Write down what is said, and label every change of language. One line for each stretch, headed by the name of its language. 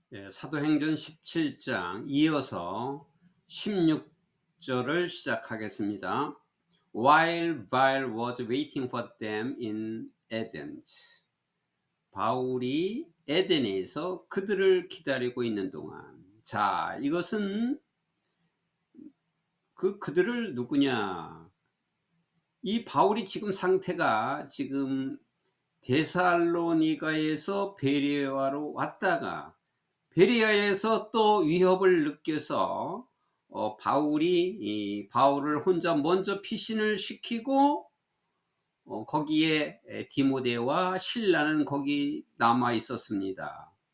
Korean: 사도행전 17장 이어서 16절을 시작하겠습니다.
English: While was waiting for them in Athens.
Korean: 바울이 에덴에서 그들을 기다리고 있는 동안. 자, 이것은 그들을 누구냐? 이 바울이 지금 상태가 지금 데살로니가에서 베레아로 왔다가 베레아에서 또 위협을 느껴서 바울을 혼자 먼저 피신을 시키고 거기에 디모데와 실라는 거기 남아 있었습니다.